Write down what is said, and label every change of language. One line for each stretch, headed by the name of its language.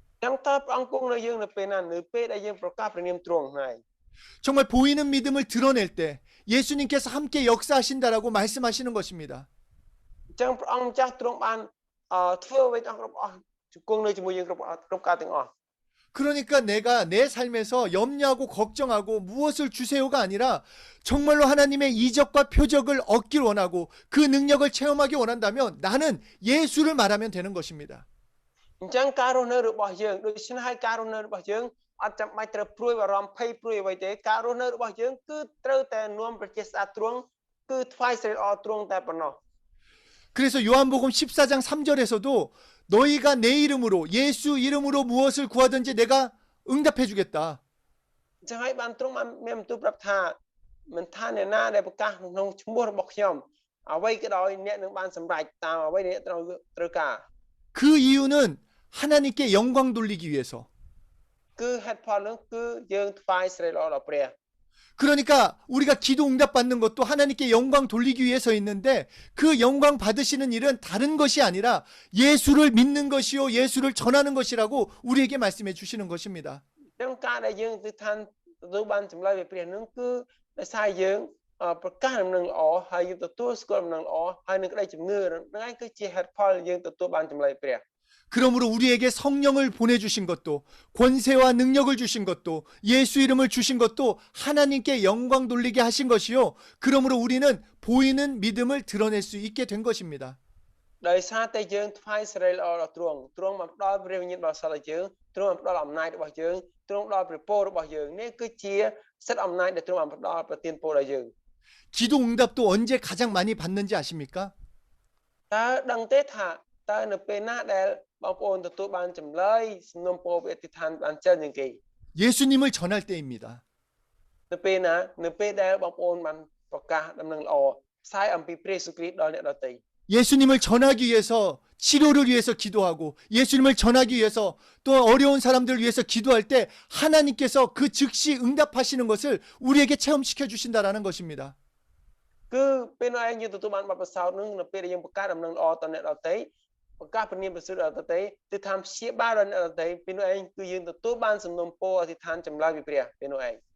Khmer: ចឹងតើព្រះអង្គគង់នៅយើងនៅពេលណានៅពេលដែលយើងប្រកាសព្រះនាមទ្រង់ហើយ
Korean: 정말 보이는 믿음을 드러낼 때 예수님께서 함께 역사하신다라고 말씀하시는 것입니다.
Khmer: អញ្ចឹងព្រះអង្គម្ចាស់ទ្រង់បានធ្វើអ្វីទាំងអស់របស់គង់នៅជាមួយយើងគ្រប់ការទាំងអស់
Korean: 그러니까 내가 내 삶에서 염려하고 걱정하고 무엇을 주세요가 아니라 정말로 하나님의 이적과 표적을 얻길 원하고 그 능력을 체험하기 원한다면 나는 예수를 말하면 되는 것입니다.
Khmer: អញ្ចឹងការរស់នៅរបស់យើងដូច្នេះហើយការរស់នៅរបស់យើងអត់ចាំបាច់ត្រូវព្រួយបារម្ភភ័យព្រួយអ្វីទេការរស់នៅរបស់យើងគឺត្រូវតែនាំប្រជាស្ដាប់ទ្រង់គឺថ្វាយសេរីល្អទ្រង់តែប៉ុណ្ណោះ
Korean: 그래서 요한복음 14장 3절에서도 너희가 내 이름으로 예수 이름으로 무엇을 구하든지 내가 응답해 주겠다.
Khmer: អញ្ចឹងហើយបានទ្រង់បានមានបន្ទូលប្រាប់ថាមិនថាអ្នកណាដែលប្រកាសក្នុងឈ្មោះរបស់ខ្ញុំអ្វីក៏ដោយអ្នកនឹងបានសម្រេចតាមអ្វីដែលអ្នកត្រូវការ
Korean: 그 이유는 하나님께 영광 돌리기 위해서.
Khmer: គឺហេតុផលនោះគឺយើងថ្វាយសេរីល្អដល់ព្រះ
Korean: 그러니까 우리가 기도 응답 받는 것도 하나님께 영광 돌리기 위해서 있는데 그 영광 받으시는 일은 다른 것이 아니라 예수를 믿는 것이요 예수를 전하는 것이라고 우리에게 말씀해 주시는 것입니다.
Khmer: ចឹងការដែលយើងទៅឋានទទួលបានចម្លើយពីព្រះនោះគឺដោយសារយើងប្រកាសដំណឹងល្អហើយយើងទទួលស្គាល់ដំណឹងល្អហើយនឹងក្តីជំនឿហ្នឹងឯងគឺជាហេតុផលយើងទទួលបានចម្លើយព្រះ
Korean: 그러므로 우리에게 성령을 보내주신 것도 권세와 능력을 주신 것도 예수 이름을 주신 것도 하나님께 영광 돌리게 하신 것이요. 그러므로 우리는 보이는 믿음을 드러낼 수 있게 된 것입니다.
Khmer: ដោយសារតែយើងថ្វាយសេរីល្អដល់ទ្រង់ទ្រង់បានផ្ដល់ព្រះវិញ្ញាណបរិសុទ្ធដល់យើងទ្រង់បានផ្ដល់អំណាចរបស់យើងទ្រង់ផ្ដល់ព្រះពររបស់យើងនេះគឺជាសិទ្ធិអំណាចដែលទ្រង់បានផ្ដល់ប្រទានពរដល់យើង
Korean: 기도 응답도 언제 가장 많이 받는지 아십니까?
Khmer: តើដឹងទេថាតើនៅពេលណាដែលបងប្អូនទទួលបានចម្លើយសំណុំពរពីអធិដ្ឋានបានច្រើនជាងគេ
Korean: 예수님을 전할 때입니다.
Khmer: នៅពេលណានៅពេលដែលបងប្អូនបានប្រកាសដំណឹងល្អផ្សាយអំពីព្រះយេស៊ូវគ្រីស្ទដល់អ្នកដទៃ
Korean: 예수님을 전하기 위해서 치료를 위해서 기도하고 예수님을 전하기 위해서 또 어려운 사람들을 위해서 기도할 때 하나님께서 그 즉시 응답하시는 것을 우리에게 체험시켜 주신다라는 것입니다.
Khmer: គឺពេលនោះឯងយើងទទួលបានបទពិសោធន៍នឹងនៅពេលដែលយើងបង្កើតដំណឹងល្អដល់អ្នកដទៃបង្កើតព្រះនាមព្រះសិទ្ធដល់អ្នកដទៃទិដ្ឋានព្យាបាលដល់អ្នកដទៃពេលនោះឯងគឺយើងទទួលបានសំណុំពរអធិដ្ឋានចម្លើយពីព្រះពេលនោះឯង